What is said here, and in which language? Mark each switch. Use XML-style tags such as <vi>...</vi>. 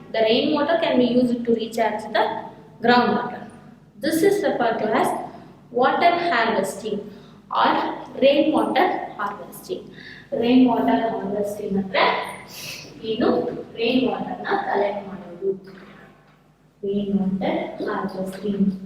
<en>The rain water can be used to recharge the ground water. This is referred to as water harvesting or rainwater harvesting.</en> <kn>Rainwater harvesting ಅಂದ್ರೆ ಏನು? Rain ವಾಟರ್ನ collect ಮಾಡೋದು.</kn> <en>rainwater harvesting.</en>